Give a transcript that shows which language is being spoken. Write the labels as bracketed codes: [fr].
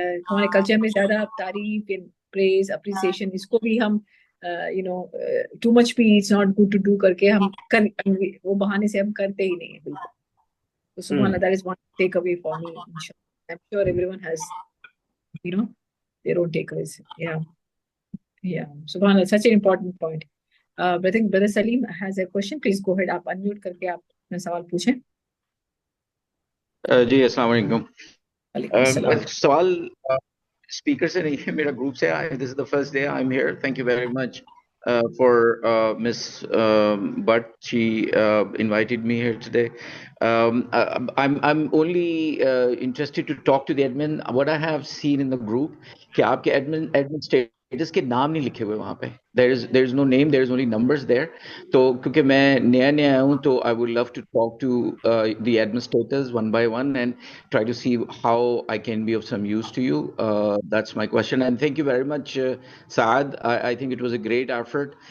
[hi] हमारे कल्चर में ज्यादा तारीफ, प्रेज, अप्रिसिएशन, इसको भी हम टू मच भी [en] it's not good to do [hi] करके वो बहाने से हम करते ही नहीं है बिल्कुल. [en] तो सुभान that is one takeaway for me. I am sure everyone has their own takeaways. Yeah, subhanallah, such an important point. I think Brother Salim has a question. Please go ahead. [hi] आप unmute करके आप अपना सवाल पूछें. जी अस्सलाम वालेकुम. वालेकुम अस्सलाम. सवाल स्पीकर से नहीं है, मेरा ग्रुप से आया. [en] This is the first day I am here. Thank you very much. for Miss Butt. She invited me here today. I'm only interested to talk to the admin. What I have seen in the group, [hi] कि आपके admin status के नाम नहीं लिखे हुए वहाँ पे. [en] There is no name. There is only numbers there. [hi] तो क्योंकि मैं नया आया हूँ, तो [en] I would love to talk to the administrators one by one and try to see how I can be of some use to you. That's my question. And thank you very much, Saad. I think it was a great effort.